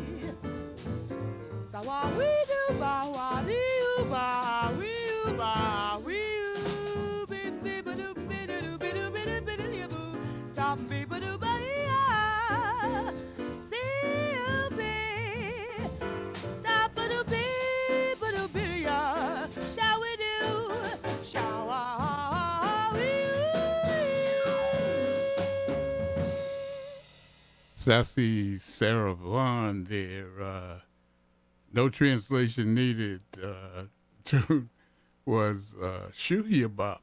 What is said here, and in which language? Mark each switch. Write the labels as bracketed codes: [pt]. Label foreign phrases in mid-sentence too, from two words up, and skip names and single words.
[en] sa wa wi do ba di you ba wi you ba wi you be baby doom baby you boo, some people do ba ya, see you be, top of the be ya, shall we do, shall we? Sassy Sarah Vaughan there. No translation needed. Tune was Shoo Ya Bop.